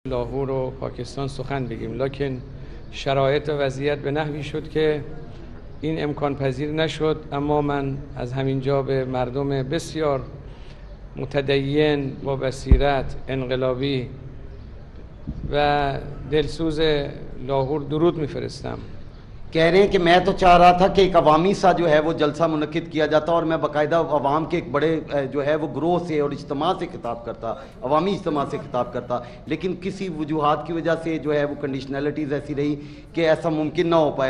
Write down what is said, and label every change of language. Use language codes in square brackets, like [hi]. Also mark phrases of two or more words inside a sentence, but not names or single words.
[fa] لاهور و پاکستان سخن بگیم، لکن شرایط و وضعیت به نحوی شد که این امکان پذیر نشد. اما من از همینجا به مردم بسیار متدین با بصیرت، انقلابی و دلسوز لاهور درود میفرستم. [ur] کہہ رہے ہیں کہ میں تو چاہ رہا تھا کہ ایک عوامی سا جو ہے وہ جلسہ منعقد کیا جاتا اور میں باقاعدہ عوام کے ایک بڑے جو ہے وہ گروہ سے اور اجتماع سے خطاب کرتا، عوامی اجتماع سے خطاب کرتا، لیکن کسی وجوہات کی وجہ سے جو ہے وہ کنڈیشنلٹیز ایسی رہی کہ ایسا ممکن نہ ہو پایا.